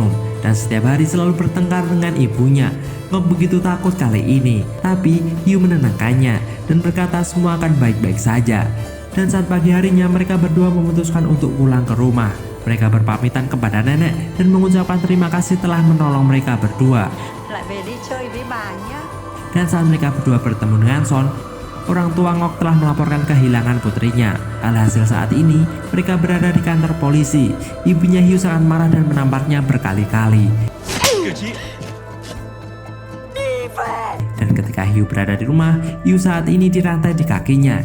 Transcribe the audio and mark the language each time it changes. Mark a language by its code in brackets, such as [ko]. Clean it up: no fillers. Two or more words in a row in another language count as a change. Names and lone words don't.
[id] Dan setiap hari selalu bertengkar dengan ibunya. Ngok begitu takut kali ini. Tapi Hyu menenangkannya dan berkata semua akan baik-baik saja. Dan saat pagi harinya mereka berdua memutuskan untuk pulang ke rumah. Mereka berpamitan kepada nenek dan mengucapkan terima kasih telah menolong mereka berdua. [vi] Lại về đi chơi với bà nhé. [id] Dan saat mereka berdua bertemu dengan Son, orang tua Ngok telah melaporkan kehilangan putrinya. Alhasil saat ini mereka berada di kantor polisi. Ibunya Hyu sangat marah dan menamparnya berkali-kali. Dan ketika Hyu berada di rumah, Hyu saat ini dirantai di kakinya.